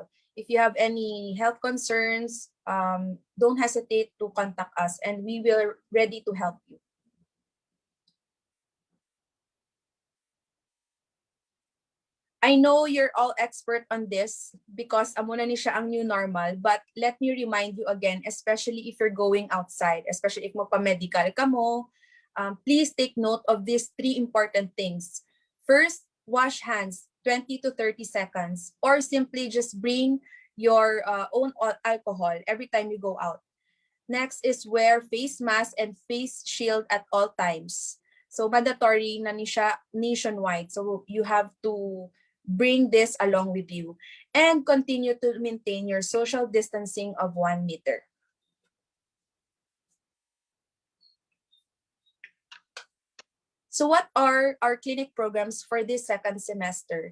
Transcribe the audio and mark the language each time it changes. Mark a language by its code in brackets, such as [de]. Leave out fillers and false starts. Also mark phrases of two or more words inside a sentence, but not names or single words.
[en] If you have any health concerns, don't hesitate to contact us and we will ready to help you. I know you're all expert on this because [hil] amo na ni siya ang [en] new normal, but let me remind you again, especially if you're going outside, especially if [hil] magpa-medical ka mo, [en] please take note of these 3 important things. First, wash hands 20 to 30 seconds, or simply just bring your own alcohol every time you go out. Next is wear face mask and face shield at all times. So mandatory [hil] na ni siya nationwide. [en] So you have to bring this along with you. And continue to maintain your social distancing of 1 meter. So what are our clinic programs for this second semester?